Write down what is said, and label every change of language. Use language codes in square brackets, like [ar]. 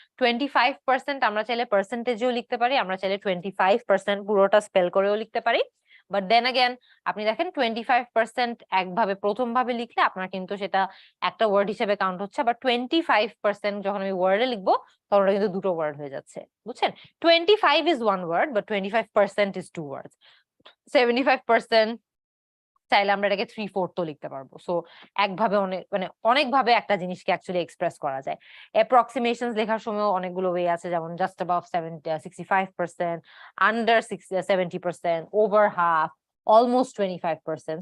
[bn] 25% আমরা চাইলে পার্সেন্টেজেও লিখতে পারি, আমরা চাইলে 25% পুরোটা স্পেল করেও লিখতে পারি। [en] but then again [bn] আপনি দেখেন 25% একভাবে প্রথম ভাবে লিখলে আপনার কিন্তু সেটা একটা ওয়ার্ড হিসেবে কাউন্ট হচ্ছে, আবার 25% যখন আমি ওয়ার্ডে লিখবো তখন ওটা কিন্তু দুটো ওয়ার্ড হয়ে যাচ্ছে, বুঝছেন? [en] 25 is one word but 25% is two words. [bn] 75% চাইলে আমরা এটাকে 3/4 তো লিখতে পারবো। সো একভাবে অনেক ভাবে একটা জিনিসকে অ্যাকচুয়ালি এক্সপ্রেস করা যায়। অ্যাপ্রক্সিমেশনস লেখার সময় অনেকগুলো ওয়ে আছে, যেমন [en] Just above 65%, under 70%, over half, almost 25%।